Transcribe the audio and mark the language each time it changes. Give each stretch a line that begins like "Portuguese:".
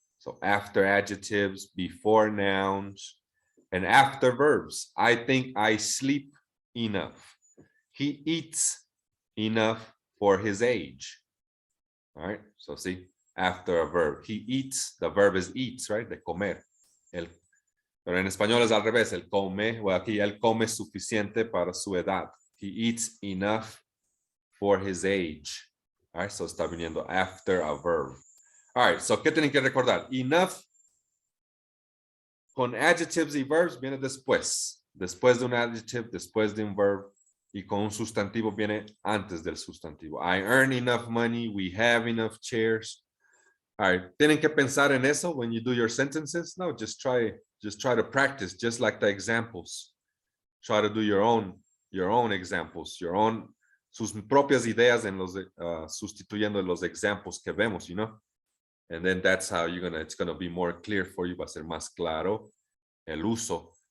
English: So after adjectives, before nouns, and after verbs. I think I sleep enough. He eats enough for his age. All right, so see, after a verb, he eats, the verb is eats, right?
Spanish: De comer. Pero en español es al revés, él come, o aquí él come suficiente para su edad.
English: He eats enough for his age. All right, so
Spanish: está viniendo
English: after a verb.
Spanish: All right, so ¿qué tienen que recordar? Enough con adjectives y verbs viene después. Después de un adjective, después de un verb. Y con un sustantivo viene antes del sustantivo.
English: I earn enough money. We have enough chairs. All right.
Spanish: ¿Tienen que pensar en eso
English: when you do your sentences? No, just try to practice, just like the examples. Try to do your own examples,
Spanish: sus propias ideas en los sustituyendo los examples que vemos,
English: you know? And then that's how it's gonna be more clear for you.
Spanish: Va a ser más claro el uso.